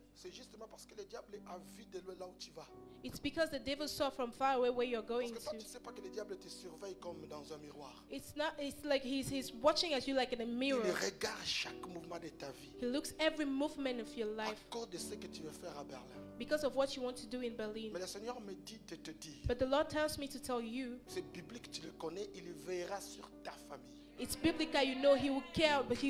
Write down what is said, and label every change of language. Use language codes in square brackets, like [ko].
[fr] C'est justement parce que le diable a vu de loin là où tu vas. [en] It's because the devil saw from far away where you're going [fr] Parce que toi, [en] to. [fr] tu ne sais pas que le diable te surveille comme dans un miroir. [en] It's like he's watching at you like in a [fr] Il [en] mirror. [fr] regarde chaque mouvement de ta vie. [en] He looks every movement of your [fr] À [en] life [fr] cause de ce que tu veux faire à Berlin. [en] because of what you want to do in Berlin. [fr] Mais le Seigneur me dit de te dire, [en] But the Lord tells me to tell you, [fr] c'est biblique, tu le connais, il veillera sur ta famille. [en] it's biblical, you know he will care, but he